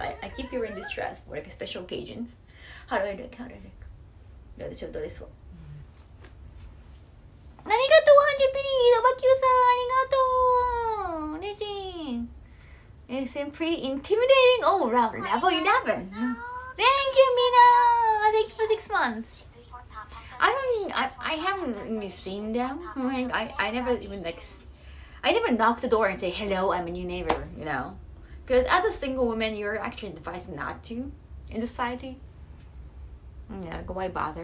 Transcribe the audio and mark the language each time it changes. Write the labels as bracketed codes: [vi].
[en] I keep wearing this dress for like special occasions. How do I look? Let me show this one. [ja] ありがとう、100ピリー。おばきゅうさん、ありがとう。嬉しい。 [en] It seemed pretty intimidating. Oh, around level 11. Thank you, Mina. Thank you for 6 months. I haven't really seen them. I never even I never knock the door and say, hello, I'm a new neighbor, Because as a single woman, you're actually advised not to in society. Yeah, why bother?